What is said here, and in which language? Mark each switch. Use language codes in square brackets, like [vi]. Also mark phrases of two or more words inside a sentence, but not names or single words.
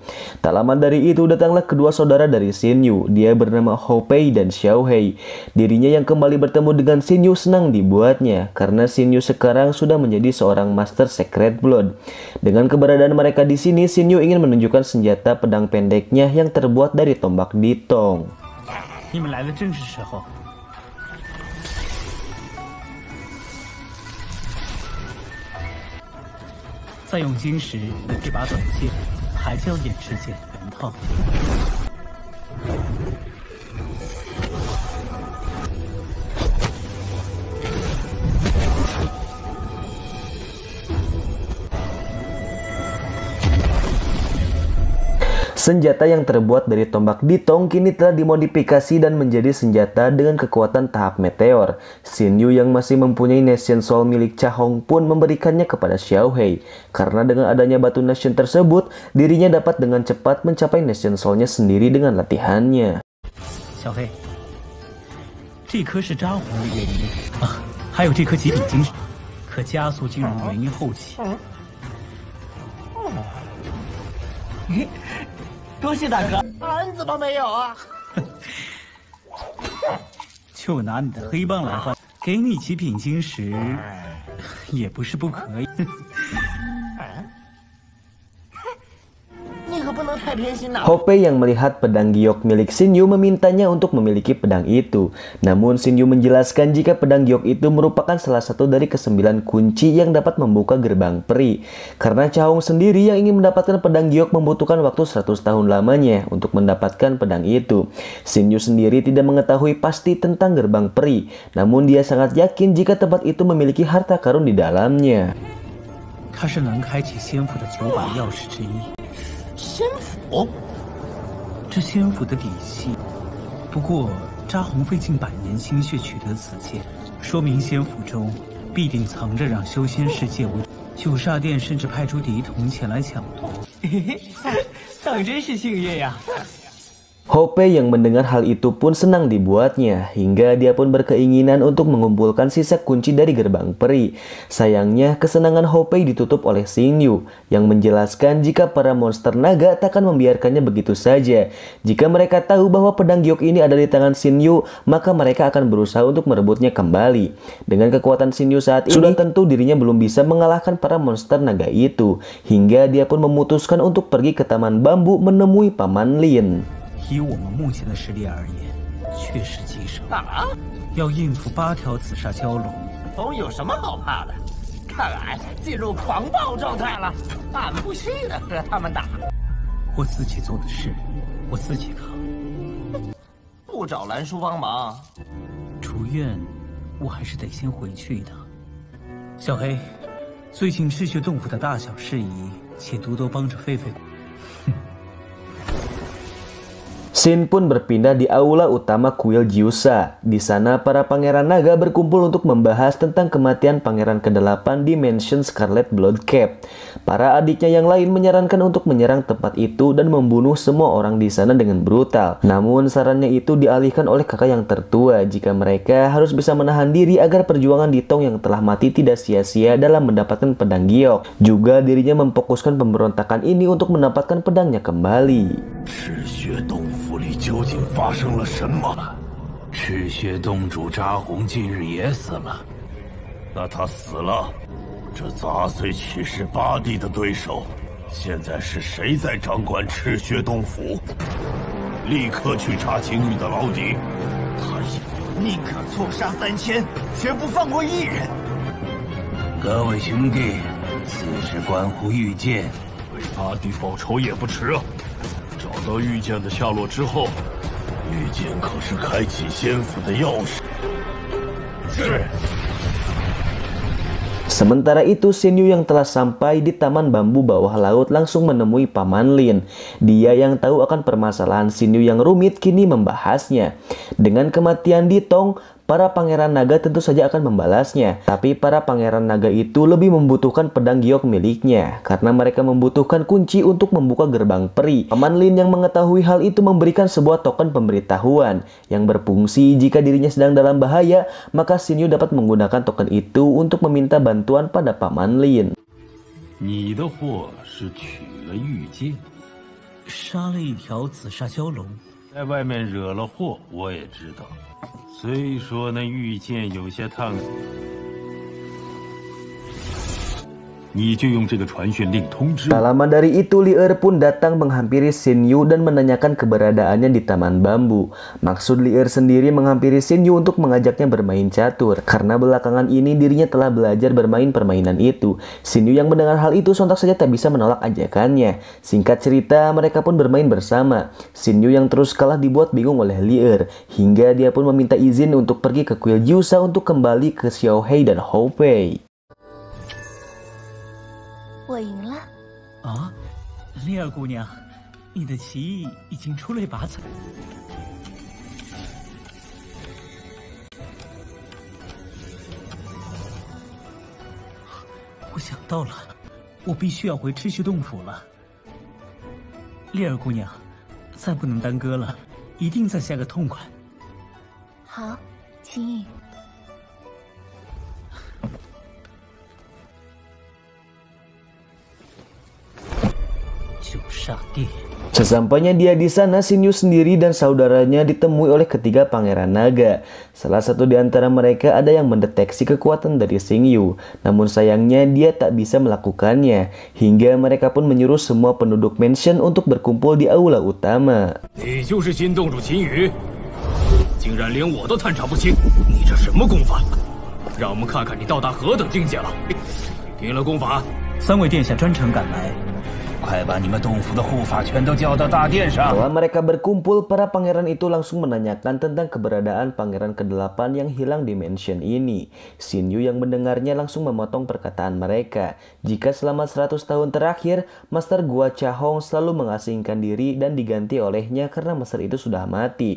[id] Tak lama dari itu datanglah kedua saudara dari Shin Yu. Dia bernama Ho Pei dan Xiao Hei. Dirinya yang kembali bertemu dengan Shin Yu senang dibuatnya karena Shin Yu sekarang sudah menjadi seorang [en] Master Secret Blood. [id] Dengan keberadaan mereka di sini, Shin Yu ingin menunjukkan senjata pedang pendeknya yang terbuat dari tombak Ditong. [zh] 再用金石这把短剑，还叫演示剑原套。 [id] Senjata yang terbuat dari tombak Ditong kini telah dimodifikasi dan menjadi senjata dengan kekuatan tahap meteor. Shin Yu yang masih mempunyai [en] Nation Soul [id] milik Cha Hong pun memberikannya kepada Xiao Hei. Karena dengan adanya batu Nation tersebut, dirinya dapat dengan cepat mencapai [en] Nation Soul- [id] nya sendiri dengan latihannya. Xiao Hei, [zh] 这颗是扎红的元婴啊，还有这颗极品金石，可加速进入元婴后期。多谢大哥，俺怎么没有啊？就拿你的黑棒来换，给你极品晶石，也不是不可以。 [id] Ho Pei yang melihat pedang giok milik Shin Yu memintanya untuk memiliki pedang itu. Namun Shin Yu menjelaskan jika pedang giok itu merupakan salah satu dari ke-9 kunci yang dapat membuka gerbang peri. Karena Cha Hong sendiri yang ingin mendapatkan pedang giok membutuhkan waktu 100 tahun lamanya untuk mendapatkan pedang itu. Shin Yu sendiri tidak mengetahui pasti tentang gerbang peri, namun dia sangat yakin jika tempat itu memiliki harta karun di dalamnya. [zh] 它是能开启仙府的9把钥匙之一。仙府，这仙府的底细。不过扎红费尽百年心血取得此剑，说明仙府中必定藏着让修仙世界无。九煞殿甚至派出敌童前来抢夺。嘿嘿，当真是幸运呀！ [id] Ho Pei yang mendengar hal itu pun senang dibuatnya, hingga dia pun berkeinginan untuk mengumpulkan sisa kunci dari gerbang peri. Sayangnya, kesenangan Ho Pei ditutup oleh Shin Yu, yang menjelaskan jika para monster naga takkan membiarkannya begitu saja. Jika mereka tahu bahwa pedang giok ini ada di tangan Shin Yu, maka mereka akan berusaha untuk merebutnya kembali. Dengan kekuatan Shin Yu saat ini, sudah tentu dirinya belum bisa mengalahkan para monster naga itu, hingga dia pun memutuskan untuk pergi ke Taman Bambu menemui Paman Lin. [zh] 以我们目前的实力而言，确实棘手。要应付8条紫砂蛟龙，龙有什么好怕的？看俺进入狂暴状态了，俺不稀得和他们打。我自己做的事，我自己扛。不找兰叔帮忙，主院，我还是得先回去一趟。小黑，最近赤血洞府的大小事宜，且多多帮着狒狒。 [id] Scene pun berpindah di aula utama kuil Jiusa. Di sana para pangeran naga berkumpul untuk membahas tentang kematian pangeran ke-8 di Mansion Scarlet Bloodcap. Para adiknya yang lain menyarankan untuk menyerang tempat itu dan membunuh semua orang di sana dengan brutal. Namun sarannya itu dialihkan oleh kakak yang tertua jika mereka harus bisa menahan diri agar perjuangan Ditong yang telah mati tidak sia-sia dalam mendapatkan pedang giok. Juga dirinya memfokuskan pemberontakan ini untuk mendapatkan pedangnya kembali. [zh] 究竟发生了什么？赤血洞主扎红近日也死了，那他死了，这杂碎骑士8弟的对手，现在是谁在掌管赤血洞府？立刻去查景宇的牢底，他宁可错杀3000，绝不放过一人。各位兄弟，此事关乎御剑，为8弟报仇也不迟啊！找到御剑的下落之后，御剑可是开启仙府的钥匙。是。 [id] Sementara itu, Shin Yu yang telah sampai di taman bambu bawah laut langsung menemui Paman Lin. Dia yang tahu akan permasalahan Shin Yu yang rumit kini membahasnya. Dengan kematian Ditong, para pangeran naga tentu saja akan membalasnya. Tapi para pangeran naga itu lebih membutuhkan pedang giok miliknya karena mereka membutuhkan kunci untuk membuka gerbang peri. Paman Lin yang mengetahui hal itu memberikan sebuah token pemberitahuan yang berfungsi jika dirinya sedang dalam bahaya, maka Shin Yu dapat menggunakan token itu untuk meminta bantuan pada Paman Lin. [zh] 你的货是取了御剑，杀了一条紫砂蛟龙，在外面惹了祸，我也知道。虽说那御剑有些烫手。你就用这个传讯令通知。 [id] Tak lama dari itu, Lier pun datang menghampiri Shin Yu dan menanyakan keberadaannya di taman bambu. Maksud Lier sendiri menghampiri Shin Yu untuk mengajaknya bermain catur. Karena belakangan ini dirinya telah belajar bermain permainan itu. Shin Yu yang mendengar hal itu sontak saja tak bisa menolak ajakannya. Singkat cerita, mereka pun bermain bersama. Shin Yu yang terus kalah dibuat bingung oleh Lier. Hingga dia pun meminta izin untuk pergi ke kuil Jiusa untuk kembali ke Xiaohei dan Hou Pei. [zh] 我赢了啊，丽儿姑娘，你的棋艺已经出类拔萃。我想到了，我必须要回赤血洞府了。丽儿姑娘，再不能耽搁了，一定再下个痛快。好，秦羽。 [id] Sesampainya dia di sana, Shin Yu sendiri dan saudaranya ditemui oleh ketiga pangeran naga. Salah satu di antara mereka ada yang mendeteksi kekuatan dari Shin Yu, namun sayangnya dia tak bisa melakukannya. Hingga mereka pun menyuruh semua penduduk mansion untuk berkumpul di aula utama. [zh] 你就是新洞主秦羽，竟然连我都探查不清，你这什么功法？让我们看看你到达何等境界了。听了功法，3位殿下专程赶来。快把你们洞府的护法全都叫到大殿上。 [id] Setelah mereka berkumpul, para pangeran itu langsung menanyakan tentang keberadaan pangeran ke-8 yang hilang di mansion ini. Shin Yu yang mendengarnya langsung memotong perkataan mereka. Jika selama 100 tahun terakhir, Master Gua Chahong selalu mengasingkan diri dan diganti olehnya karena master itu sudah mati.